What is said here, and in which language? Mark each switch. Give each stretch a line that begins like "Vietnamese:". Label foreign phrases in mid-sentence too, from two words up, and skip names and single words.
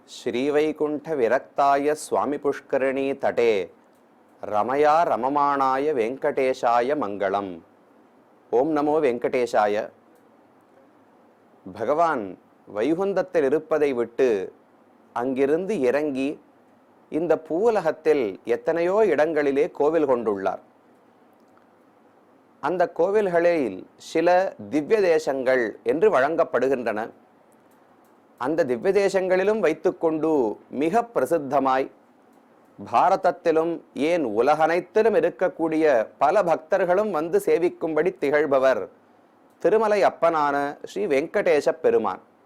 Sanskrit: श्रीवैकुंठ विरक्ताय स्वामी पुष्करणी तटे रमया रममाणाय वेंकटेशाय मंगलम। ओम नमो वेंकटेशाय।
Tamil: भगवान வைகுந்தத்தில் இருப்பதை விட்டு அங்கிருந்து இறங்கி இந்த பூவுலகத்தில் எத்தனையோ இடங்களிலே கோவில் கொண்டுள்ளார். அந்த கோவில்களில் சில திவ்ய தேசங்கள் என்று வழங்கப்படுகின்றன. அந்த திவ்ய தேசங்களிலும் வைத்துக்கொண்டு மிக பிரசித்தமாய் பாரதத்திலும் ஏன் உலகனைத்திலும் இருக்கக்கூடிய பல பக்தர்களும் வந்து சேவிக்கும்படி திகழ்பவர் திருமலை அப்பனான ஸ்ரீ வெங்கடேச பெருமான்.